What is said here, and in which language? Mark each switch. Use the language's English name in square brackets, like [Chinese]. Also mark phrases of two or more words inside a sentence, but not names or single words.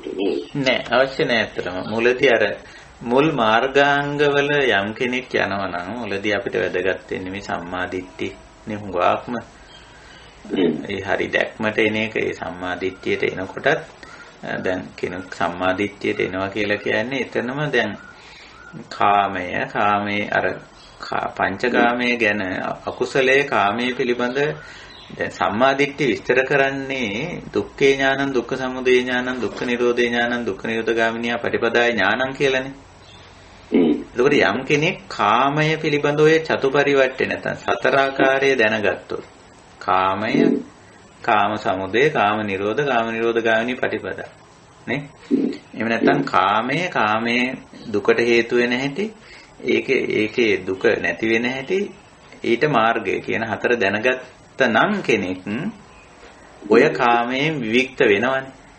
[Sinhala] නෑ අවශ්‍ය නෑ අතරම මුලදී අර මුල් මාර්ගාංගවල යම් කෙනෙක් යනවා නම් මුලදී අපිට වැදගත් වෙන්නේ මේ සම්මාදිට්ඨි නේ හුඟක්ම ඒ හරි දැක්මට එන එක ඒ සම්මාදිට්ඨියට එනකොටත් දැන් කෙනෙක් සම්මාදිට්ඨියට එනවා කියලා කියන්නේ එතනම දැන් කාමයේ අර පංචකාමයේ ගැන අකුසලයේ කාමයේ පිළිබඳ දැන් සම්මාදිට්ඨිය විස්තර කරන්නේ [Pali] දුක්ඛේ ඥානං දුක්ඛ සමුදය ඥානං දුක්ඛ නිරෝධේ ඥානං දුක්ඛ නිරෝධගාමිනිය පටිපදාය ඥානං [Sinhala] කියලානේ. එතකොට යම් කෙනෙක් කාමය පිළිබඳ ඔය චතුපරිවට්ටේ නැත්නම් සතර ආකාරය දැනගත්තොත් කාමය [Pali] කාම සමුදය කාම නිරෝධගාමිනී පටිපදා [Sinhala] නේ. එහෙම නැත්නම් කාමයේ දුකට හේතු වෙන හැටි ඒකේ දුක නැති වෙන හැටි ඊට මාර්ගය කියන හතර දැනගත්ත නම් කෙනෙක් ඔය කාමයෙන් විවික්ත වෙනවනේ.